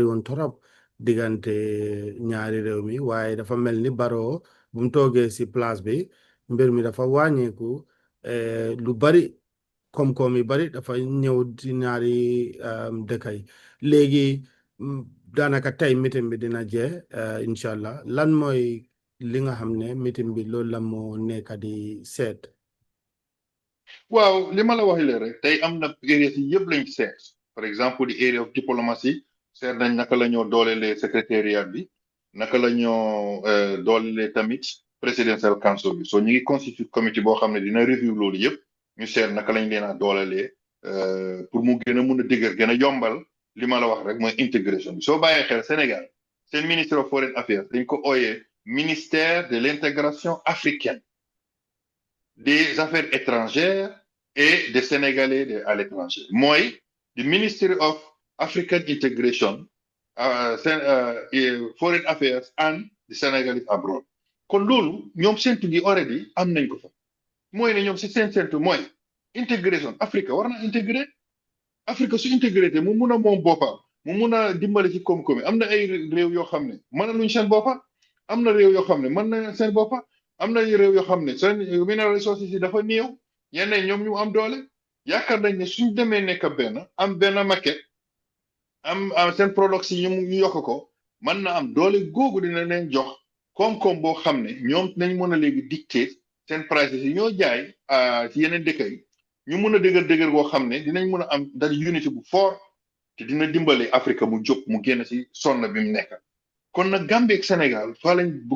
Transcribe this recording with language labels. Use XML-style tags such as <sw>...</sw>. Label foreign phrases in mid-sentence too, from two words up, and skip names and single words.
<wo>woon torop diggante ñaari réew mi waaye dafa mel ni Barrow bu mu toogee si place bi mbir mi dafa wàññeeku lu bari koom-koom yi bari dafa ñëw ci ñaari dëkk yi léegi daanaka tey meeting bi dina jeex incha allah lan mooy li nga xam ne meeting bi loolu la moo nekk di seet. waaw li ma la wax leen rek tey am na areas yi yëpp lañ seet par exemple</wo> <en>the area of diplomacy</en> <wo>seet nañ naka la ñoo doolelee secrétariat bi naka la ñoo doolelee tamit</wo> <en>presidential council</en> <wo>bi so ñu ngi</wo> <en>constitute committee</en> <wo>boo xam ne dina review loolu yëpp ñu seet naka lañ leen a doolelee pour mu gën a mun a dëgër gën a yombal li ma la wax rek mooy intégration bi soo bàyyee xel Sénégal seen ministre</wo> <en>of foreign affairs</en> <wo>dañ ko ooyee</wo> <fr>ministère de l'intégration africaine des affaires étrangères et des Sénégalais à l'étranger</fr> <en>mooy the Ministry of African Integration foreign affairs and the Senegalese abroad</en> <wo>kon loolu ñoom séntu gi already am nañ ko fa mooy ne ñoom si seen séntu mooy intégration Afrique war na intégré Afrique su intégré te mu mun a moom boppam mu mun a dimbale ci koom-koom am na ay réew yoo xam ne mën na luñ seen boppa am na réew yoo xam ne mën na seen boppa am na réew yoo xam ne seen</wo> <en>mineral resources</en> <wo>yi dafa néew yenn ñoom ñu am doole yaakaar nañ ne suñ demee nekk am benn maquette am seen products yi ñu yokk ko mën na am doole googu dina leen jox koom-koom boo xam ne ñoom nañ mën a léegi dicter seen prices yi ñoo jaay ci yeneen dëkk yi ñu mun a dëgër goo xam ne dinañ mun a am dal unité bu fort te dina dimbale Afrique mu jóg mu génn ci sonn bi mu nekk kon nag Gambie ak Sénégal fa lañ bugg a</wo>